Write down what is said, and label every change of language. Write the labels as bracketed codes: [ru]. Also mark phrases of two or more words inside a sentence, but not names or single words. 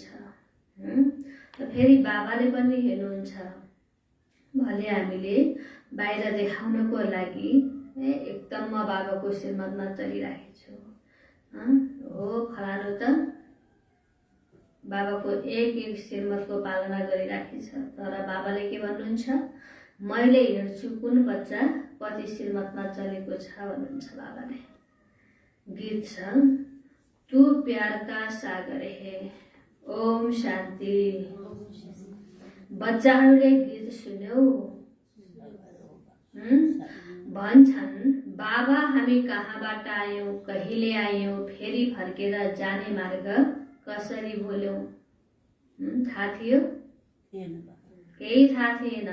[ne] र फेरि बाबाले पनि हेर्नुहुन्छ, भले हामीले बाहिर देखाउनको लागि एकदम म बाबाको श्रीमतमा चलिराखेको छु, हो फलानु त बाबाको एक एक श्रीमतको पालना गरिराखेको छ, तर बाबाले के भन्नुहुन्छ? मैले हेर्छु कुन बच्चा कति श्रीमतमा चलेको छ भन्नुहुन्छ बाबाले। गीत छ, [hi] तू प्यार का सागर है। [ne] ओम शान्ति। बच्चाहरूले गीत सुन्यौ? भन्छन्, बाबा हामी कहाँबाट आयौँ, कहिले आयौँ, फेरि फर्केर जाने मार्ग कसरी भुल्यौँ? थाहा थियो? केही थाहा थिएन।